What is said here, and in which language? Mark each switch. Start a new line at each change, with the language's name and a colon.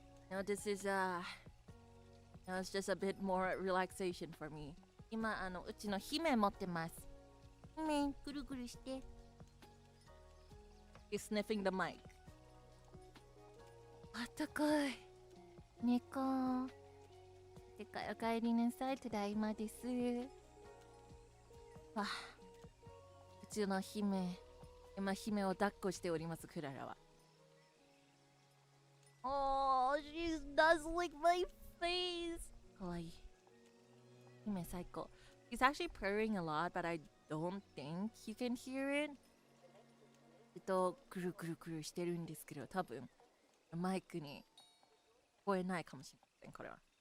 English: Now this is now it's just a bit more relaxation for me.
Japanese: 今うちの姫持ってます。姫ぐるぐるして。
English: He's sniffing the mic.
Japanese: あったかい。猫。世界お帰りなさい。ただいまです。わあ、うちの姫、今姫を抱っこしております、クララは。
English: Oh, she does lick my face.
Japanese: かわいい。姫最高。
English: He's actually purring a lot, but I don't think you can hear it.
Japanese: くるくるくるしてるんですけど、多分マイクに聞こえないかもしれません、これは。